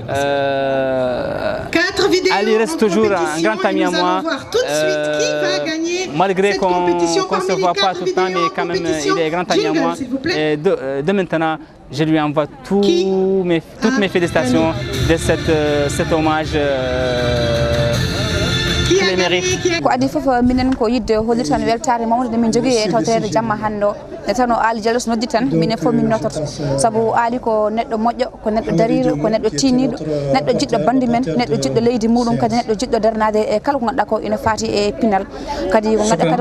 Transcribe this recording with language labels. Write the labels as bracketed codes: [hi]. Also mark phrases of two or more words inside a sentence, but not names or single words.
[fr] Ali reste toujours un grand ami à moi, malgré qu'on ne se voit pas tout le temps, mais quand même il est grand ami à moi. Et de maintenant, je lui envoie toutes mes félicitations de cet hommage. [ff] ko adi fof minen ko yidde holli tan weltare mawde nde min jogui e tawtere jamma hande o nde tawno Ali Diallo so noddi tan minen fof min nototo saabu Ali ko neɗɗo moƴƴo ko neɗɗo dariɗo ko neɗɗo tinniɗo neɗɗo jiɗɗo bande men neɗɗo jiɗɗo leydi muɗum kadi neɗɗo jiɗɗo darnade e kala ko ganduɗa ko ina faati e pinal kadi ko ganduɗa kadi